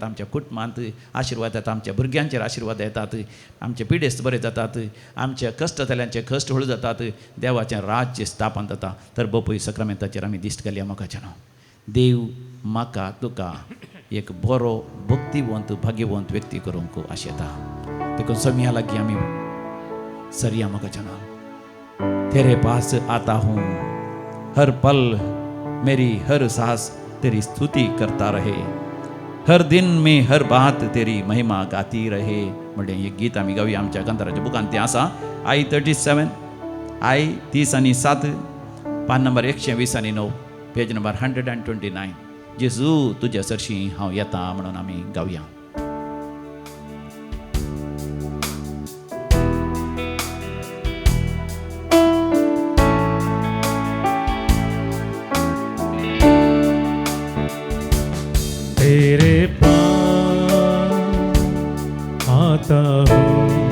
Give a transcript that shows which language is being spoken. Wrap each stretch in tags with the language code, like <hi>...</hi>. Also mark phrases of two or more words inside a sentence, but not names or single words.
<kok>आमच्या कुटुंबांत आशिर्वाद येता, आमच्या भुरग्यांचेर आशिर्वाद येतात, आमचे पिडेस्त बरे जातात, आमच्या कश्ट जाल्ल्यांचे कश्ट हळ जातात, देवाचें राज्य स्थापन जाता. तर बापूय सक्रामेंताचेर आमी दिश्ट घालया मोगाच्यान. देव म्हाका तुका एक बरो भक्तिवंत भाग्यवंत व्यक्ती करूंक आशेता. देखून समिया लागीं आमी सरिया मोगाच्यान.</kok> <hi>तेरे पास आता हूँ हर पल मेरी हर सांस तेरी स्तुति करता रहे, हर दिन में हर बात तेरी महिमा गाती रहे.</hi> <kok>म्हणजे एक गीत आमी गावया. आमच्या कांताराच्या बुकांत तें आसा. I 37 I 30 पान नंबर 129</kok> <en>page number</en> <kok>129. जेजू तुज्या सरशी हांव येता म्हणून आमी गावया.</kok> <hi>तेरे पास आता हूँ</hi>